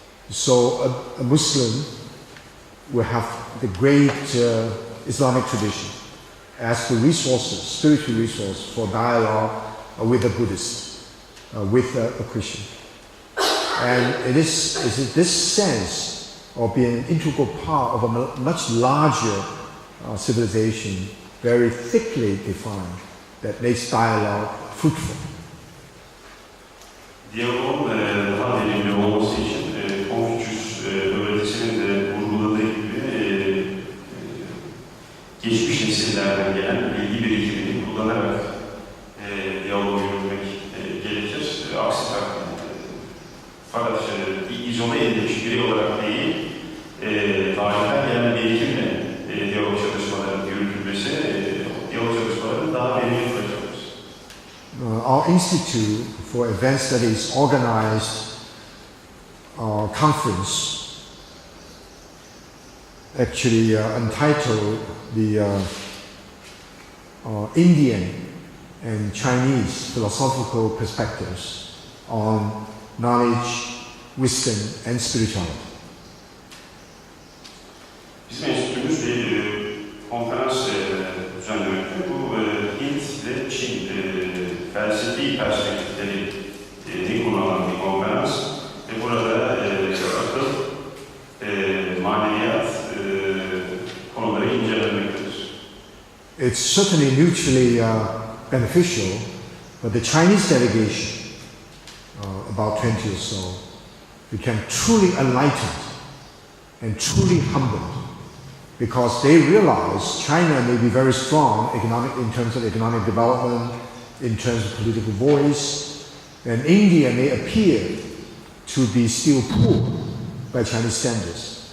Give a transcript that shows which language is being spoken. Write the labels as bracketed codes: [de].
[en] So a Muslim will have the great Islamic tradition as the resources, spiritual resource for dialogue with a Buddhist, with a Christian. And it is this sense of being an integral part of a much larger civilization, very thickly defined, that makes dialogue fruitful. [tr] Diyaloğun daha verimli olması için Confucius öğretisinin de vurguladığı gibi geçmiş nesillerden gelen bilgi birikimini kullanarak diyaloğu yürütmek gerekir. Aksi takdirde fakat izole edilmiş birey olarak değil, tarihten gelen birikimle diyalog çalışmalarının yürütülmesi, diyalog çalışmalarının daha verimli kılacaktır. [en] Our Institute for Advanced Studies organized a conference actually entitled the Indian and Chinese philosophical perspectives on knowledge, wisdom and spirituality. [tr] Bizim enstitümüz bir konferans düzenlemekte. Bu Hint ve Çin felsefi perspektifleri konu alan bir konferans. Ve burada akıl, maneviyat konuları incelenmektedir. [en] It's certainly mutually beneficial, but the Chinese delegation, about 20 or so, became truly enlightened and truly humbled because they realized China may be very strong in terms of economic development, in terms of political voice, and India may appear to be still poor by Chinese standards.